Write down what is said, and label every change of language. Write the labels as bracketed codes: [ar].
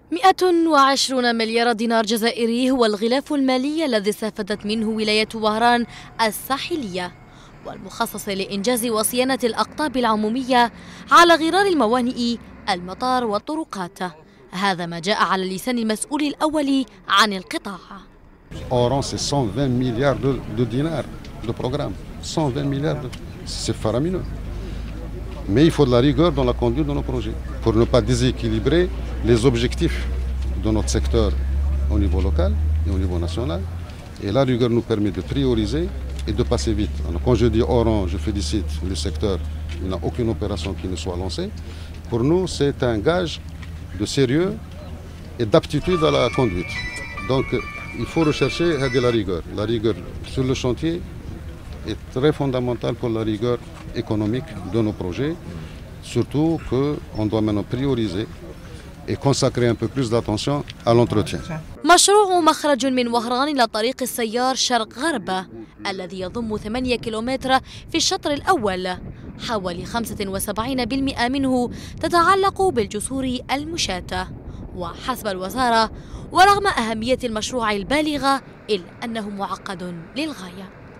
[ar] 120 مليار دينار جزائري هو الغلاف المالي الذي استفادت منه ولاية وهران الساحلية والمخصص لإنجاز وصيانة الأقطاب العمومية على غرار الموانئ، المطار والطرقات. هذا ما جاء على لسان المسؤول الأول عن القطاع. [fr] Oran, c'est 120 milliards de dinars de programme. 120 milliards, c'est faramineux. Mais il faut de la rigueur dans la conduite de nos projets pour ne pas déséquilibrer les objectifs de notre secteur au niveau local et au niveau national. Et la rigueur nous permet de prioriser et de passer vite. Alors, quand je dis Oran, je félicite le secteur. Il n'y a aucune opération qui ne soit lancée. Pour nous, c'est un gage de sérieux et d'aptitude à la conduite. Donc, il faut rechercher la rigueur. La rigueur sur le chantier est très fondamentale pour la rigueur économique de nos projets. Surtout qu'on doit maintenant prioriser et consacrer un peu plus d'attention à l'entretien. [ar] مشروع مخرج من وهران إلى طريق السيار شرق غرب الذي يضم 8 كيلومتر في الشطر الأول، حوالي 75% منه تتعلق بالجسور المشاة. وحسب الوزارة ورغم أهمية المشروع البالغة إلا أنه معقد للغاية.